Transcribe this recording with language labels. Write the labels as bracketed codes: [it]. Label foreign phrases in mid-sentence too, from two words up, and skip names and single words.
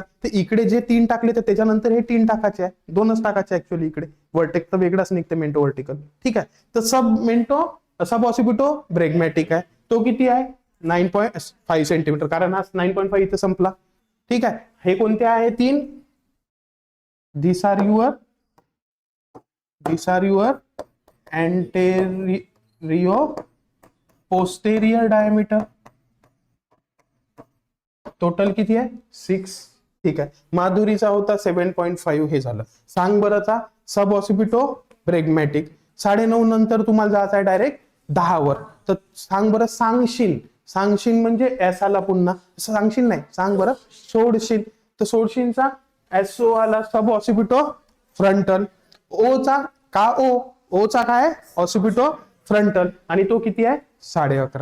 [mr] तर इकडे जे 3 टाकले तर त्याच्यानंतर हे 3 टाकायचे आहे. 2च टाकायचे ऍक्च्युअली. इकडे वर्टेक्स तर वेगळाच निघते [en] mento vertical. [mr] ठीक आहे. तर [en] sub occipito bregmatic [mr] आहे. तो किती आहे? 9.5 सेंटीमीटर. कारण हा 9.5 इथे संपला. ठीक आहे. हे कोणते आहे? 3. [en] These are your anterior posterior diameter. [mr] टोटल किती आहे? 6. ठीक आहे. माधुरीचा होता 7.5. हे झालं. सांग बरंचा [en] sub occipito bregmatic. [mr] 9.5 नंतर तुम्हाला जायचं आहे डायरेक्ट 10 वर. तर सांग बरं, सांगशील म्हणजे एस आला पुन्हा. सांगशील नाही, सांग बरं सोडशील. तर सोडशीलचा एसओ आला [en] sub occipito frontal. [mr] ओचा का ओचा काय? [en] occipito frontal. [mr] आणि तो किती आहे? 11.5.